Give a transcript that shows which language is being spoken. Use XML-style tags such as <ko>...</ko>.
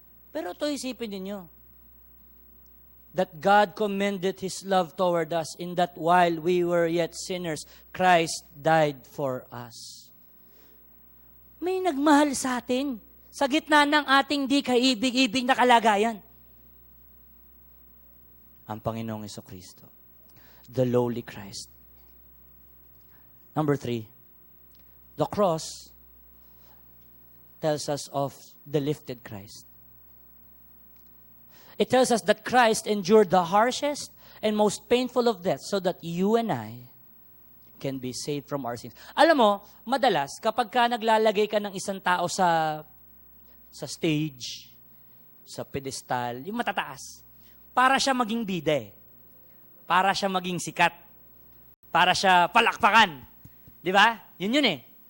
<tl>Pero ito isipin ninyo,</tl> <en>that God commended His love toward us in that while we were yet sinners, Christ died for us.</en> <tl>May nagmahal sa atin sa gitna ng ating di kaibig-ibig na kalagayan. Ang Panginoong Jesucristo.</tl> <en>The lowly Christ. Number 3, the cross tells us of the lifted Christ. It tells us that Christ endured the harshest and most painful of deaths so that you and I can be saved from our sins.</en> <tl>Alam mo, madalas, kapag ka naglalagay ka ng isang tao sa stage, sa pedestal, yung matataas, para siya maging bida eh. Para siya maging sikat. Para siya palakpakan. Di ba? Yun eh.</tl>